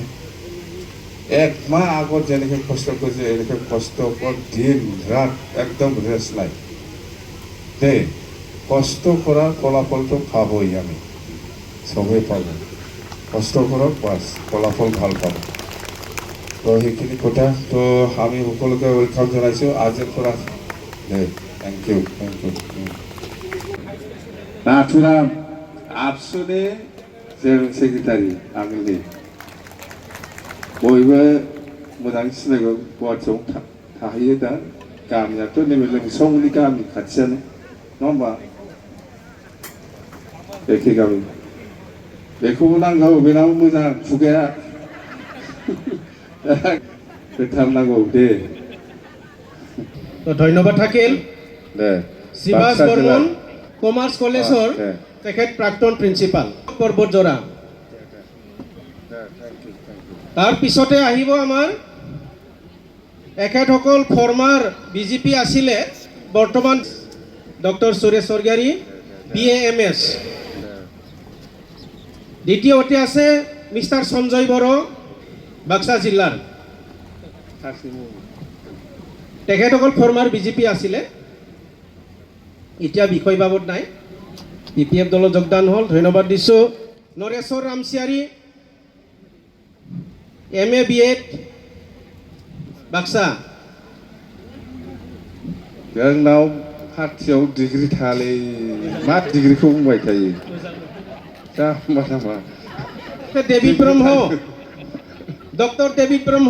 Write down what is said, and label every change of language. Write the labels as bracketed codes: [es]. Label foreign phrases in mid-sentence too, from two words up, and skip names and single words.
[as] 1 মাহ আগত যেনেকৈ কষ্ট কৰিছে, এনেকৈ কষ্ট দিন ৰাত একদম ৰেষ্ট নাই দেই। কষ্ট কৰাৰ ফলাফলটো পাবই, আমি চবেই পাব। কষ্ট কৰক, বাছ ফলাফল ভাল পাব। তো সেইখিনি কথা। তো আমি সকলোকে ৱেলকাম জনাইছোঁ আজিৰ পৰা দেই। [en] thank you, thank you. [brx] नाथुराम आबसुनि जेनेरेल सेक्रेटारि आगोलनि बयबो मोजाङै सिनायगौ। गुवाहाटियाव थाहैयो दा। गामियाथ' नैबे लोमसावनि गामि खाथियानो, नङा होमबा? एखे गामि। बेखौबो नांगौ, बेनाबो मोजां खुगाया। होथारनांगौ दे। [as] তো ধন্যবাদ থাকিল। [brx] दे [as] শিৱাজ বৰ্মন কমাৰ্চ কলেজৰ দে তেখেত প্ৰাক্তন প্ৰিন্সিপাল পৰ্বতজোৰা। [en] thank you, thank you. [as] তাৰ পিছতে আহিব আমাৰ এখেতসকল ফৰ্মাৰ BJP আছিলে, বৰ্তমান ডক্টৰ সুৰেশ স্বৰ্গীয়াৰী BAMS। দ্বিতীয়তে আছে মিষ্টাৰ সঞ্জয় বড়ো, বাক্সা জিলাৰ। তেখেতসকল ফৰ্মাৰ BJP আছিলে, এতিয়া বিষয় বাবদ নাই, BPF দলত যোগদান হ'ল। ধন্যবাদ দিছোঁ। নৰেশ্বৰ ৰামচিয়াৰী MA BEd बाक्सा। [brx] जोंनाव पार्टियाव डिग्री थायालै, मा डिग्रीखौ बुंबाय थायो जाम्बा जाम्बा। डेभिड ब्रह्म, डक्टर डेभिड ब्रह्म।